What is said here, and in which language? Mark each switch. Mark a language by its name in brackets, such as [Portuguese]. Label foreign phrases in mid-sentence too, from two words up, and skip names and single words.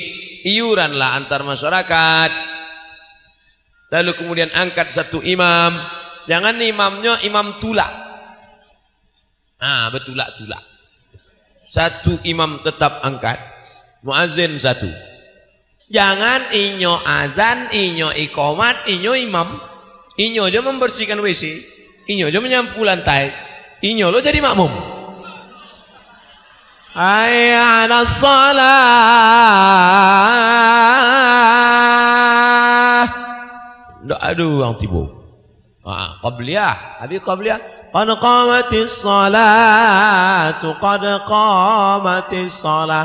[Indonesian] Iuranlah antar masyarakat. Lalu kemudian angkat satu imam. Jangan imamnya imam tulak. Betulak-tulak. Satu imam tetap angkat, muazin satu. [Minangkabau] Jangan inyo azan, inyo iqamat, inyo imam. Inyo aja membersihkan WC, inyo aja menyapu lantai, inyo lo jadi makmum. [Arabic] حي على الصلاة. [Minangkabau] Ndak ada orang tiba. [Arabic] Qabliyah, habis qabliyah. قد قامت الصلاة، قد قامت الصلاة.